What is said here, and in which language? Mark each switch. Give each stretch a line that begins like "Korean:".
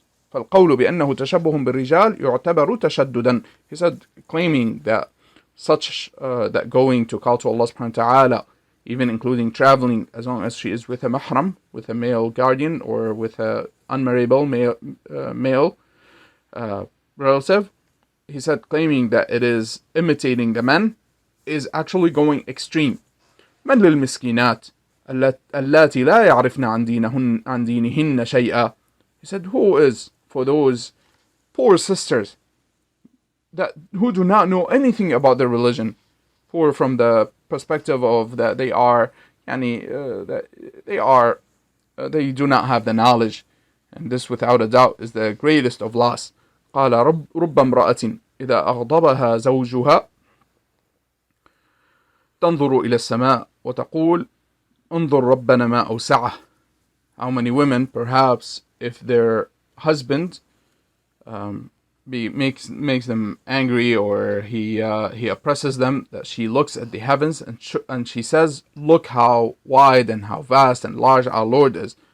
Arabic: فالقول بأنه تشبه بالرجال يعتبر تشددا.
English: He said, claiming that that going to call to Allah subhanahu wa ta'ala, even including traveling, as long as she is with a mahram, with a male guardian, or with a unmarriable male relative, he said, claiming that it is imitating the men is actually going extreme.
Arabic: من للمسكينات اللاتي لا يعرفن عن دينهن شيئا.
English: He said, who is for those poor sisters who do not know anything about their religion, poor from the perspective of that they do not have the knowledge, and this without a doubt is the greatest of loss.
Arabic: قال رب امرأة إذا أغضبها زوجها تنظر إلى السماء وتقول انظر ربنا ما أوسعه.
English: How many women, perhaps, if their husband makes them angry, or he oppresses them, that she looks at the heavens and she says, look how wide and how vast and large our Lord is.